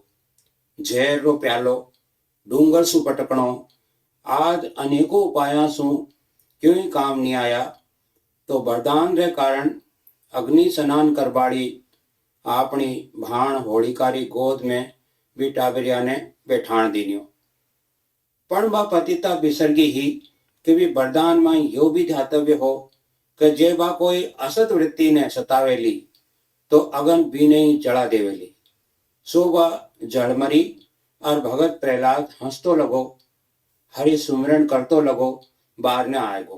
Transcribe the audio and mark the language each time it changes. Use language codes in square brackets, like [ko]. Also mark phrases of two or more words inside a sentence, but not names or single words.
[raj] झेर रो प्यालो डूंगर सु पटकणो आज अनेकों उपाया सु क्यों ही काम नहीं आया, तो वरदान रे कारण अग्नि स्नान करबाड़ी अपनी भाण होलिकारी गोद में भी टाबरिया ने बैठाण दीन्यो। पण बा पतिता बिसरगी ही कि भी वरदान में यो भी ध्यातव्य हो कि जे बा कोई असत वृत्ति ने सतावेली तो अगन भी नहीं जड़ा देवेली। सो बा जड़मरी और भगत प्रहलाद हंसतो लगो, हरि सुमरन करतो लगो, बाहर न आएगो।